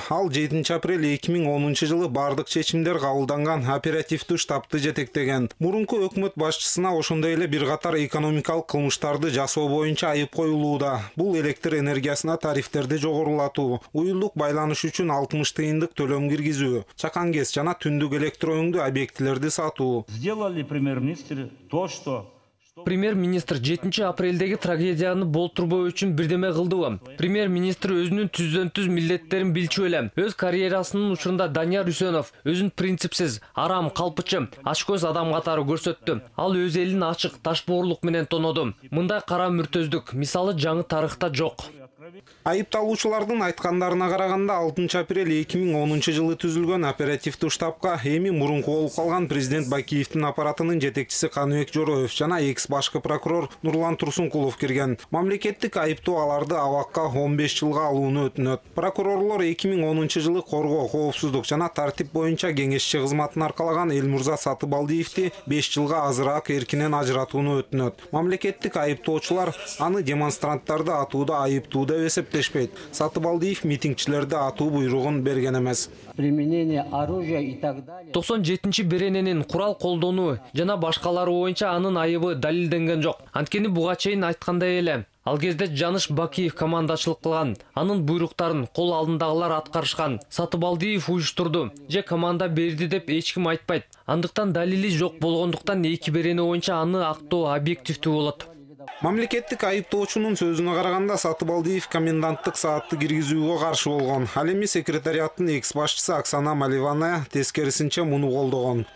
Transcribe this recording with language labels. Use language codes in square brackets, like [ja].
[ky] Ал 7 апрель 2010 жылы бардык чечимдер кабылданган оперативдүү штабты жетектеген. Мурунку өкмөт башчысына ошондой эле бир катар экономикалык кылмыштарды жасоо боюнча айып коюлууда. Бул электр энергиясына тарифтерди жогорулатуу, уюлдук байланыш үчүн 60 тыйындык төлөм киргизүү, чакан кез жана түндүк электро өңдүү объектилерди сатуу. [ru] Сделали премьер-министр то, что [ky] Премьер-министр 7 апрелдеги трагедияны болтурбоо үчүн бирдеме кылдыбы? Премьер-министр өзүнүн түздөн-түз милдеттерин билчү эле. Өз карьерасынын учурунда Данияр Үсенов өзүн принципсиз, арам, калпычы, ачкөз адам катары көрсөттү. Ал өз элин ачык, ташбоорлук менен тоноду. Мындай кара мүртөздүк мисалы жаңы тарыхта жок. Айыпталуучулардын айткандарына караганда 6 апрель 2010 жылы түзүлгөн оперативдүү штабка эми мурунку болуп калган президент Бакиевдин аппаратынын жетекчиси Каныбек Жороев жана экс-башкы прокурор Нурлан Турсункулов кирген. Мамлекеттик айыптоо аларды абакка 15 жылга алууну өтүнөт. Прокурорлор 2010 жылы коргоо, коопсуздук жана тартип боюнча кеңешчи кызматын аркалаган Элмурза Сатыбалдиевди 5 жылга азыраак эркинен ажыратууну өтүнөт. Мамлекеттик айыптоочулар аны демонстранттарды атууда айыптуу деп эсептешпейт. Сатыбалдиев митингчилерди атуу буйругун берген эмес. [ru] Применение оружия и так далее. [ky] 97 берененин курал колдонуу жана башкалары боюнча анын айыбы далилденген жок. Анткени буга чейин айткандай эле. Ал кезде Жаныш Бакиев командачылык кылган, анын буйруктарын кол алдындагылар аткарышкан. Сатыбалдиев уюштурду же команда берди деп эч ким айтпайт. Андыктан далили жок болгондуктан эки берене боюнча аны актоо объективдүү болот. Мамлекеттик айыптоочунун сөзүнө караганда Сатыбалдиев коменданттык саатты киргизүүгө каршы болгон. Ал эми секретариаттын экс-башчысы Оксана Маливанная тескерисинче муну колдогон.